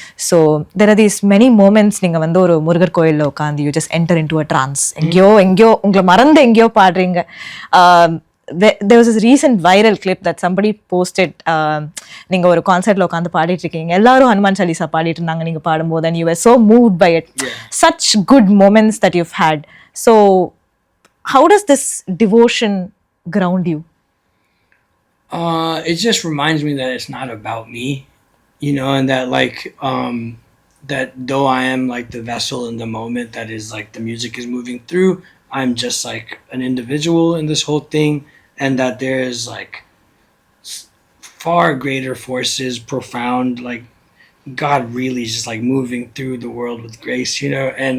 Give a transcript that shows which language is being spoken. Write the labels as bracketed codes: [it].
[en] So there are these many moments. [ta] நீங்கள் வந்து ஒரு முருகர் கோயிலில் உட்காந்து [en] You just enter into a trance. [ta] எங்கேயோ உங்களை மறந்து எங்கேயோ பாடுறீங்க. [en] there was this recent viral clip that somebody posted. [ta] நீங்க ஒரு கான்சர்ட்ல உட்காந்து பாடிட்டு இருக்கீங்க, எல்லாரும் ஹனுமான் சாலிசா பாடிட்டு இருந்தாங்க நீங்க பாடும்போது, [en] and you were so moved by it. Such good moments that you've had. So how does this devotion ground you? It just reminds me that it's not about me, you know, and that like that though I am like the vessel in the moment that is like the music is moving through, I'm just like an individual in this whole thing, and that there is like far greater forces, profound, like God really is just like moving through the world with grace, you know.